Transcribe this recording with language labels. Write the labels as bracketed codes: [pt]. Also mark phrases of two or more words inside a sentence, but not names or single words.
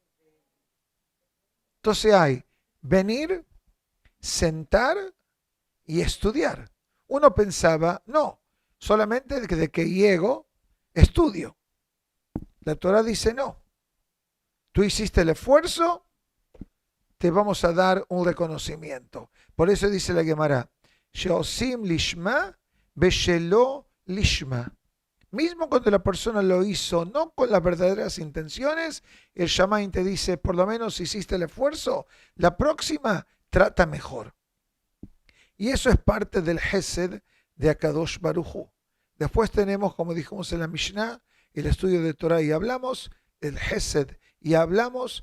[es] Entonces hay venir, sentar y estudiar. Uno pensaba, no, solamente desde que llego, estudio. La Torah dice no. Tú hiciste el esfuerzo, te vamos a dar un reconocimiento. Por eso dice la Gemara, [he] שעושים לשמה בשלא לשמה. [es] Mismo cuando la persona lo hizo no con las verdaderas intenciones, el Shamaim te dice, por lo menos hiciste el esfuerzo, la próxima trata mejor. Y eso es parte del Hesed de [he] הקדוש ברוך הוא. [es] Después tenemos, como dijimos en la Mishnah, el estudio de Torah y hablamos, el Hesed y hablamos.